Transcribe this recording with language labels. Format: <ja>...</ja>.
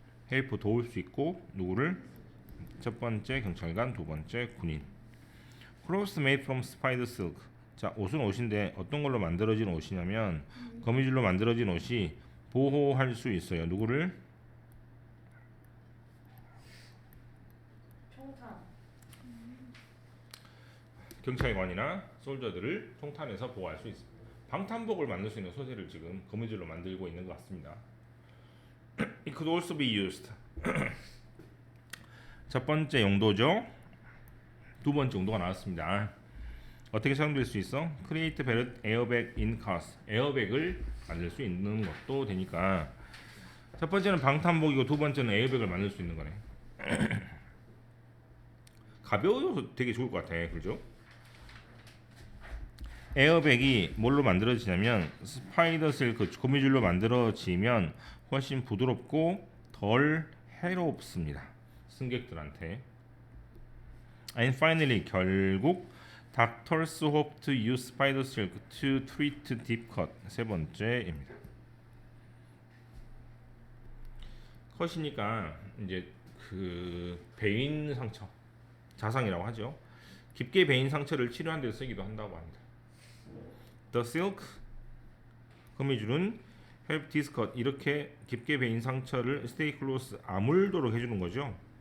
<ko>help, 도울 수 있고 누구를? 첫 번째 경찰관, 두 번째 군인.</ko> <en>Clothes made from spider silk.</en> <ko>자, 옷은 옷인데 어떤 걸로 만들어진 옷이냐면 거미줄로 만들어진 옷이 보호할 수 있어요. 누구를? 총탄. 경찰관이나 솔저들을 총탄에서 보호할 수 있습니다. 방탄복을 만들 수 있는 소재를 지금 거미줄로 만들고 있는 것 같습니다.</ko> <en>It could also be used.</en> <ko>첫 번째 용도죠. 두 번째 용도가 나왔습니다. 어떻게 사용될 수 있어?</ko> <en>Create better airbag in cars.</en> <ko>에어백을 만들 수 있는 것도 되니까 첫 번째는 방탄복이고 두 번째는 에어백을 만들 수 있는 거네. 가벼워서 되게 좋을 것 같아. 그죠? 에어백이 뭘로 만들어지냐면 스파이더 실크 거미줄로 만들어지면 훨씬 부드럽고 덜 해롭습니다. 승객들한테.</ko> <en>And finally</en> <ko>결국</ko> <en>Doctors hope to use spider silk to treat deep cut.</en> <ko>세 번째입니다. 컷이니까 이제 그 베인 상처, 자상이라고 하죠. 깊게 베인 상처를 치료하는 데 쓰기도 한다고 합니다.</ko> <en>The silk</en> <ko>거미줄은</ko> <en>help this cut</en> <ko>이렇게 깊게 베인 상처를</ko> <en>stay close</en> <ko>아물도록 해주는 거죠.</ko>